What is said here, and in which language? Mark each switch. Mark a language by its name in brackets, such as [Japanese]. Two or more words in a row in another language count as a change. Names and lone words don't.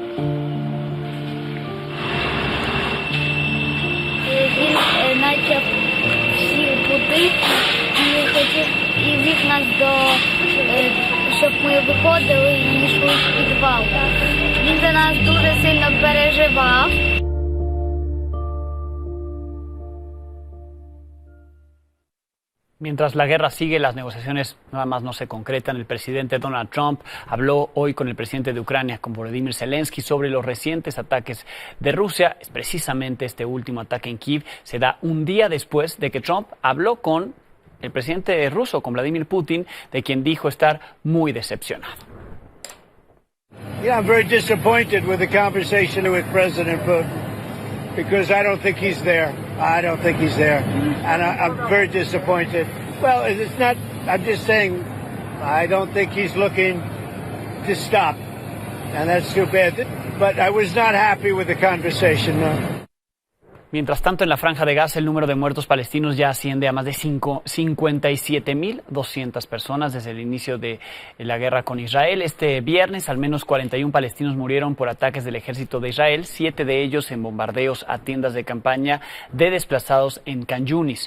[Ukrainian] Він почав всі будити і хотів і вів нас щоб ми виходили і йшли в підвал. Він за нас дуже сильно переживав. [Spanish] Mientras la guerra sigue, las negociaciones nada más no se concretan. El presidente Donald Trump habló hoy con el presidente de Ucrania, con Volodymyr Zelensky, sobre los recientes ataques de Rusia. Es precisamente este último ataque en Kiev se da un día después de que Trump habló con el presidente ruso, con Vladimir Putin, de quien dijo estar muy decepcionado. [English] Yeah, I'm very disappointed with the conversation with President Putin because I don't think he's there. I don't think he's there. And I'm very disappointed. Well, it's not, I'm just saying, I don't think he's looking to stop. And that's too bad. But I was not happy with the conversation, no. [Spanish] Mientras tanto, en la Franja de Gaza, el número de muertos palestinos ya asciende a más de 57.200 personas desde el inicio de la guerra con Israel. Este viernes, al menos 41 palestinos murieron por ataques del ejército de Israel, 7 de ellos en bombardeos a tiendas de campaña de desplazados en Khan Yunis.